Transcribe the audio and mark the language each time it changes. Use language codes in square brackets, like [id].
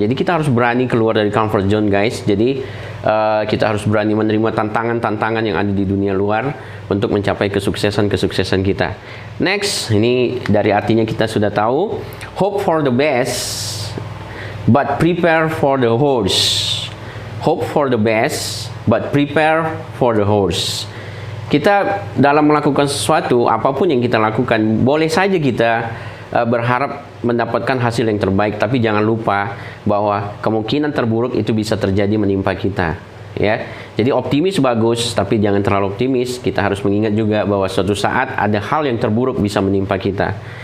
[id] Jadi kita harus berani keluar dari comfort zone guys. Jadi kita harus berani menerima tantangan-tantangan yang ada di dunia luar untuk mencapai kesuksesan kita. Next, ini dari artinya kita sudah tahu. [en] Hope for the best, but prepare for the worst. Hope for the best, but prepare for the worst. [id] Kita dalam melakukan sesuatu, apapun yang kita lakukan, boleh saja kita berharap mendapatkan hasil yang terbaik, tapi jangan lupa bahwa kemungkinan terburuk itu bisa terjadi menimpa kita, ya. Jadi optimis bagus, tapi jangan terlalu optimis. Kita harus mengingat juga bahwa suatu saat ada hal yang terburuk bisa menimpa kita.